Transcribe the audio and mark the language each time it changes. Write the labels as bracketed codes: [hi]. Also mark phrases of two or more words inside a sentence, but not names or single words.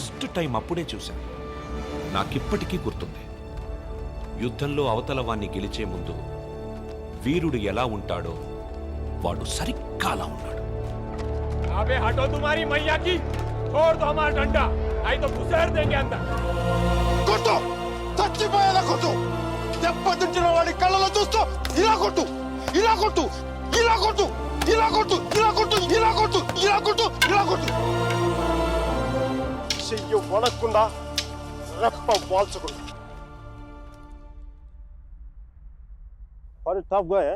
[te] టైం అప్పుడే చూశాను. నాకిప్పటికీ గుర్తుంది. యుద్ధంలో అవతల వాణ్ణి గెలిచే ముందు వీరుడు ఎలా ఉంటాడో వాడు సరిగ్గా అలా ఉన్నాడు. [hi] अबे हटो तुम्हारी मैया की छोड़ दो हमारा डंडा नहीं तो घुसेड़ देंगे अंदर [te] కొట్టు చచ్చిపోయేలా కొట్టు దెబ్బతించిన వాడి కళ్ళలో చూస్తూ ఇలా కొట్టు ఇలా కొట్టు ఇలా కొట్టు ఇలా కొట్టు ఇలా కొట్టు ఇలా కొట్టు ఇలా కొట్టు ఇలా కొట్టు చెయ్యి వణక్కుండా రెప్ప వాల్చకుండా. [en] Quite a tough guy, eh?